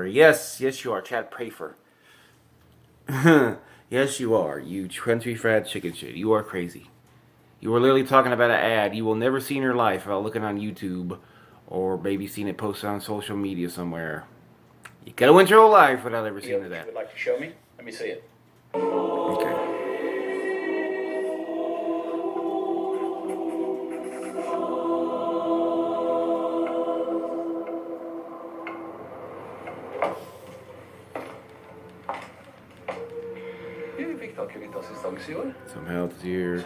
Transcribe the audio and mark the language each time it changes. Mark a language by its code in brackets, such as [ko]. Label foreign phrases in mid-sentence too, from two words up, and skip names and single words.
[en] Yes, you are. Chad Prater. Yes, you are. You country fried chicken shit. You are crazy. You were literally talking about an ad you will never see in your life without looking on YouTube or maybe seeing it posted on social media somewhere. You could have went your whole life without ever seeing that. You would like to show me? Let me see it. Okay. [no] Vi fikk tak i litt assistanse i år. [en] Some help here.